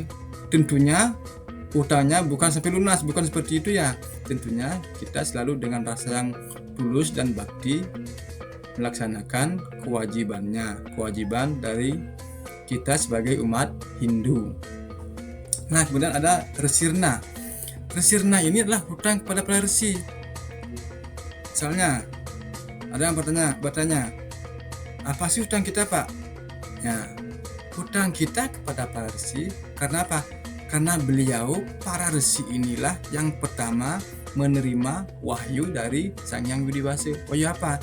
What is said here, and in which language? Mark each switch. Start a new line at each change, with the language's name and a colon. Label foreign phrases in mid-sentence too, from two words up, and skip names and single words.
Indonesian: Tentunya hutangnya bukan sampai lunas, bukan seperti itu ya. Tentunya kita selalu dengan rasa yang tulus dan bakti melaksanakan kewajiban dari kita sebagai umat Hindu. Nah, kemudian ada resi rena. Resi rena ini adalah hutang kepada para resi. Misalnya ada yang bertanya, apa sih hutang kita, Pak? Ya, hutang kita kepada para resi karena apa? Karena beliau, para resi inilah yang pertama menerima wahyu dari Sang Hyang Widiwasa. Wahyu apa?